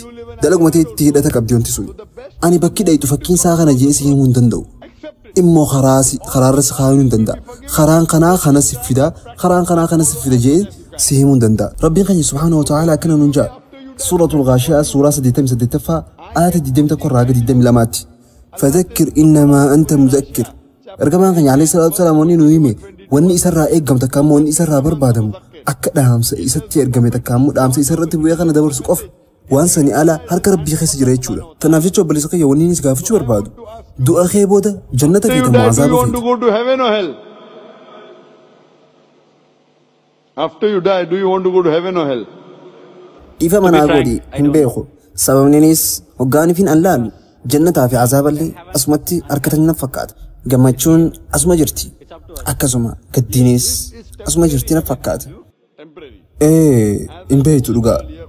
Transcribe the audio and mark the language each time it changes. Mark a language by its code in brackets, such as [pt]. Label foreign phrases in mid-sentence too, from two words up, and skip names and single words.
[om] Dalagumatee itti hidhata qabdi wanti sun. Ani bakki dhayitu fakkiin isaa kana jee si himuu hin danda'u. Immoo karaarra si kaayuu hin danda'a. Karaan kanaa kana si fida, karaan kanaa kana si fida jee si himuu hin danda'a. Rabbiin keenya [ar] سبحانه وتعالى [om] akkana nuun ja'a. Suuratul Ghaashiyaa suuraa 88ffaa ayata 21 irraa gadi 22tti. [ar] فذكر إنما أنت مذكر. [om] ergamaan keenya [ar] عليه الصلاة والسلام [om] wanni nu hime wanni isarraa eeggamu takka ammoo wanni isarraa barbaadamu akka dhaamsa isatti ergame takka ammoo dhaamsa isarratti bu'ee kana dabarsu qofa waan sani ala harka rabbii keessa jira jechuudha. Tanaaf jecha obboleessa kiyya wanni inni gaafachuu barbaadu du'a kee booda jannata feetamu azaaba feeta. [en] After you die, do you want to go to heaven or hell? [om] Ifa manaa godhi hin beeku sababniinis hoggaaniifin an laalu jannataa fi azaaballee asumatti harkatanii fakkaata. Gammachuun asuma jirti akkasuma gaddiinis asuma jirti na fakkaata. Hin beektu dhugaa.